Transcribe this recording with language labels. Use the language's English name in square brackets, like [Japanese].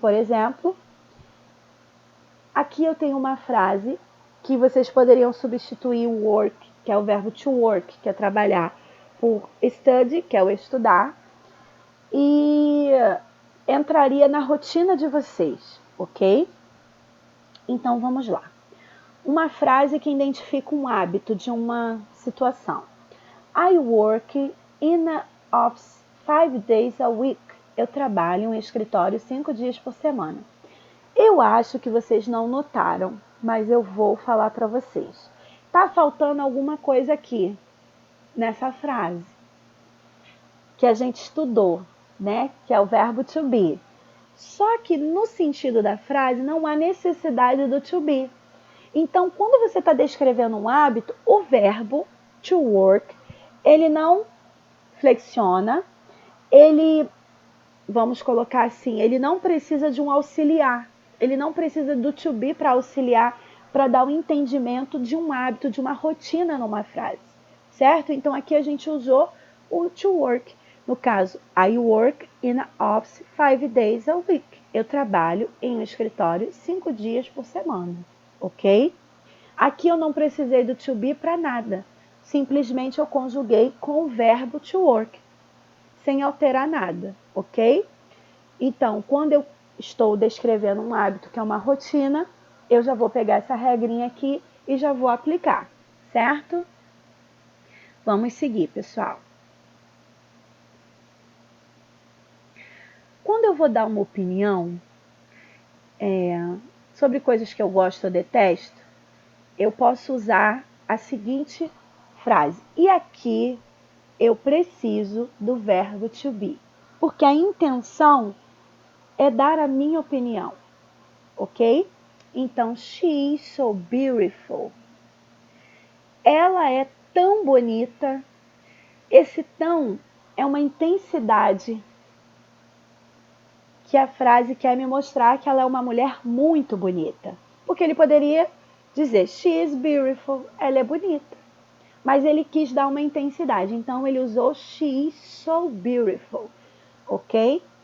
[Portuguese] Por exemplo, aqui eu tenho uma frase que vocês poderiam substituir o work, que é o verbo to work, que é trabalhar, por study, que é o estudar, e entraria na rotina de vocês, ok? Então vamos lá. Uma frase que identifica um hábito de uma situação. [English] I work in an office 5 days a week. [Portuguese] Eu trabalho em um escritório 5 dias por semana. Eu acho que vocês não notaram, mas eu vou falar para vocês. Tá faltando alguma coisa aqui nessa frase que a gente estudou, né? Que é o verbo to be. Só que no sentido da frase não há necessidade do to be. Então, quando você está descrevendo um hábito, o verbo to work, ele não flexiona, ele, vamos colocar assim, ele não precisa de um auxiliar, ele não precisa do to be para auxiliar, para dar um entendimento de um hábito, de uma rotina numa frase, certo? Então aqui a gente usou o to work. No caso, [English] I work in an office 5 days a week. [Portuguese] Eu trabalho em um escritório 5 dias por semana, ok? Aqui eu não precisei do to be para nada. Simplesmente eu conjuguei com o verbo to work, sem alterar nada, ok? Então, quando eu estou descrevendo um hábito que é uma rotina, eu já vou pegar essa regrinha aqui e já vou aplicar, certo? Vamos seguir, pessoal. Quando eu vou dar uma opinião sobre coisas que eu gosto ou detesto, eu posso usar a seguinte frase. E aqui eu preciso do verbo to be, porque a intenção é dar a minha opinião, ok? [English] Então, she is so beautiful. [Portuguese] Ela é tão bonita. Esse tão é uma intensidade que a frase quer me mostrar que ela é uma mulher muito bonita. Porque ele poderia dizer, [English] she is beautiful, [Portuguese] ela é bonita. Mas ele quis dar uma intensidade, então ele usou [English] she is so beautiful, [Portuguese] ok?